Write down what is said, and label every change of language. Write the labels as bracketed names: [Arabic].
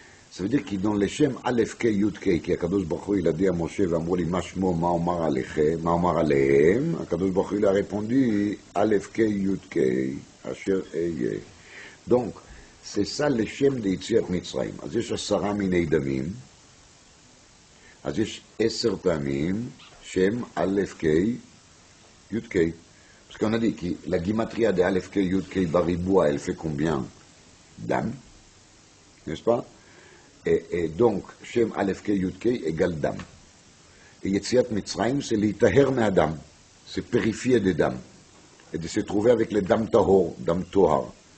[French] Ça veut dire que dans les Shem Aleph Kei Yud Kei, qui Akadosh Baruch Hu, il a dit à Moshe, [Hebrew] ואמרו לי, מה שמו, מה אומר עליהם? [French] Akadosh Baruch Hu, il a répondu, Aleph Kei Yud Kei, Asher Eye. Donc, c'est ça le Shem de Yetziat Mitzrayim. [Hebrew] אז יש 10 מיני דמים, אז יש 10 פעמים, Shem Aleph Kei Yud Kei. [French] Parce qu'on a dit que la gematria de Aleph Kei Yud Kei Bariboua, elle fait combien? Dam, n'est-ce pas? Et donc, Shem Aleph Kei Yud Kei égale Dam. Et Yetziat Mitzrayim, c'est l'itaher me'adam, c'est purifier des dames, et de se trouver avec les dames tahor, dames tohar.